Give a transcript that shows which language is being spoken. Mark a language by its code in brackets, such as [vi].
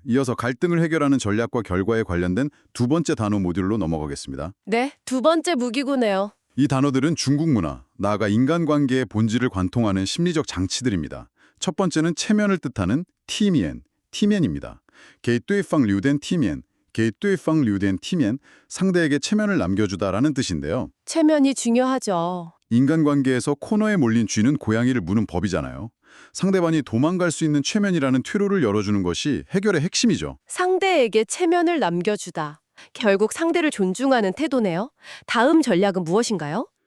[ko] 이어서 갈등을 해결하는 전략과 결과에 관련된 두 번째 단어 모듈로 넘어가겠습니다. 네, 두 번째 무기고네요. 이 단어들은 중국 문화, 나아가 인간관계의 본질을 관통하는 심리적 장치들입니다. 첫 번째는 체면을 뜻하는 티미엔, 티면입니다. [zh] 给对方留点体面, 给对方留点体面, [ko] 상대에게 체면을 남겨주다라는 뜻인데요. 체면이 중요하죠. 인간관계에서 코너에 몰린 쥐는 고양이를 무는 법이잖아요. 상대방이 도망갈 수 있는 체면이라는 퇴로를 열어주는 것이 해결의 핵심이죠. 상대에게 체면을 남겨주다. 결국 상대를 존중하는 태도네요. 다음 전략은 무엇인가요?